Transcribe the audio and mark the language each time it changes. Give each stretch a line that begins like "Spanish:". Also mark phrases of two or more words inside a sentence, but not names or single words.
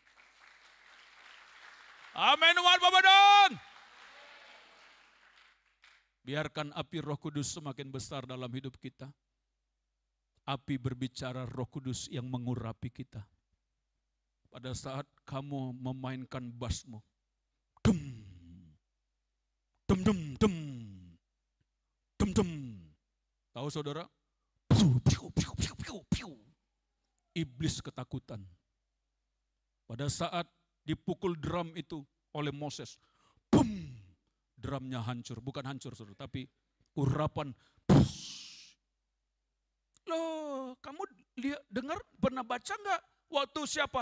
Indonesian: Amin umat Bapak dong. Biarkan api Roh Kudus semakin besar dalam hidup kita. Api berbicara Roh Kudus yang mengurapi kita. Pada saat kamu memainkan basmu. Dem. Dem dem dem. Dem dem. Tahu saudara? Piu piu piu piu piu piu. Iblis ketakutan. Pada saat dipukul drum itu oleh Moses. Bum! Drumnya hancur. Bukan hancur, saudara, tapi urapan. Loh, kamu dengar, pernah baca enggak waktu siapa?